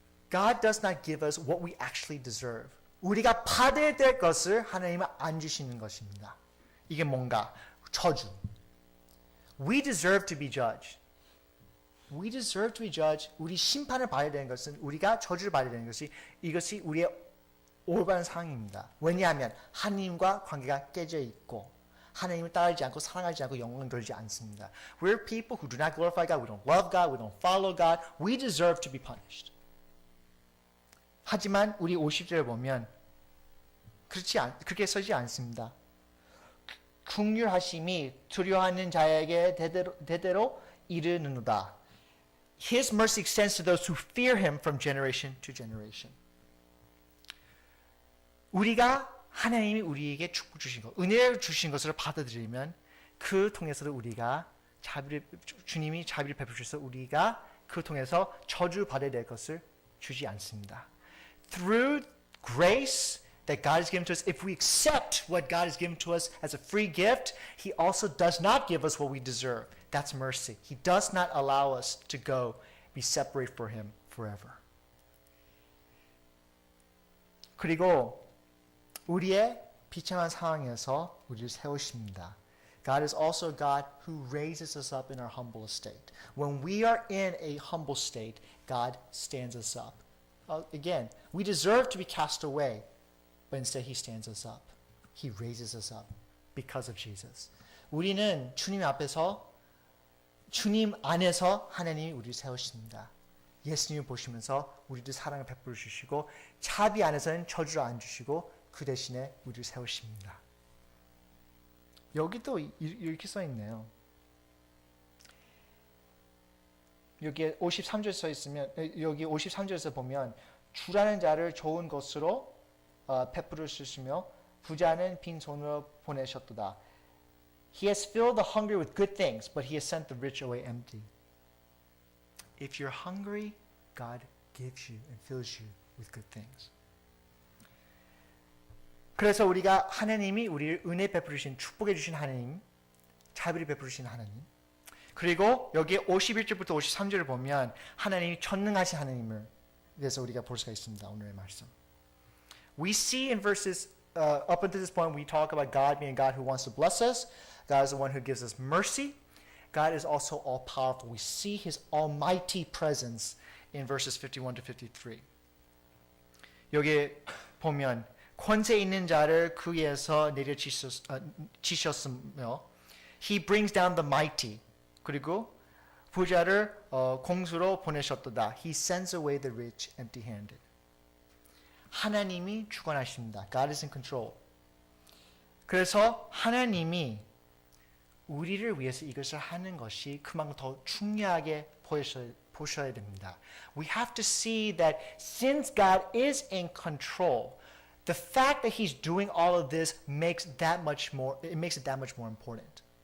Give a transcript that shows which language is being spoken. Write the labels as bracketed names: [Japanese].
[English] God does not give us what we actually deserve. [Korean] 우리가 받아야 될 것을 하나님은 안 주시는 것입니다. 이게 뭔가? 저주. [English] We deserve to be judged. We deserve to be judged. [Korean] 우리 심판을 받아야 되는 것은 우리가 저주를 받아야 되는 것이 이것이 우리의 올바른 상황입니다. 왜냐하면 하나님과 관계가 깨져 있고 하나님을 따르지 않고 사랑하지 않고 영광 돌지 않습니다. [English] We're people who do not glorify God. We don't love God. We don't follow God. We deserve to be punished. [Korean] 하지만 우리 50절을 보면 그렇게 서지 않습니다. 긍휼하심이 두려워하는 자에게 대대로 이르는도다. [English] His mercy extends to those who fear him from generation to generation. [Korean] 우리가 하나님이 우리에게 축복 주신 것, 은혜를 주신 것을 받아들이면 그 통해서도 우리가 주님이 자비를 베푸셔서 우리가 그 통해서 저주 받아야 될 것을 주지 않습니다. [English] Through grace that God has given to us, if we accept what God has given to us as a free gift, He also does not give us what we deserve. That's mercy. He does not allow us to go be separated from Him forever. [Korean] 그리고 우리의 비참한 상황에서 우리를 세우십니다. [English] God is also a God who raises us up in our humble estate. When we are in a humble state, God stands us up. Again, we deserve to be cast away, but instead He stands us up. He raises us up because of Jesus. [Korean] 우리는 주님 앞에서, 주님 안에서 하나님이 우리를 세우십니다. 예수님을 보시면서 우리들 사랑을 베풀어 주시고 자비 안에서는 저주를 안 주시고 그 대신에 우리를 세우십니다. 여기도 이렇게 써 있네요. 여기 53절 써 있으면 여기 53절에서 보면 주라는 자를 좋은 것으로 베풀어 주시며 부자는 빈손으로 보내셨도다. [English] He has filled the hungry with good things, but he has sent the rich away empty. If you're hungry, God gives you and fills you with good things. [Korean] 그래서 우리가 하나님이 우리를 은혜 베풀으신 축복해 주신 하나님, 자비를 베풀으신 하나님. 그리고 여기 51절부터 53절을 보면 하나님이 전능하신 하나님을 대해서 우리가 볼 수가 있습니다. 오늘의 말씀. [English] We see in verses up until this point we talk about God being a God who wants to bless us. God is the one who gives us mercy. God is also all powerful. We see His almighty presence in verses 51 to 53. [Korean] 여기 보면 권세 있는 자를 그 위에서 내려치셨으며 [English] He brings down the mighty. [Korean] 그리고 부자를 공수로 보내셨도다. [English] He sends away the rich empty-handed. [Korean] 하나님이 주관하십니다. [English] God is in control. [Korean] 그래서 하나님이 우리를 위해서 이것을 하는 것이 그만큼 더 중요하게 보셔야 됩니다. [English] We have to see that since God is in control, The fact that he's doing all of this makes it that much more important.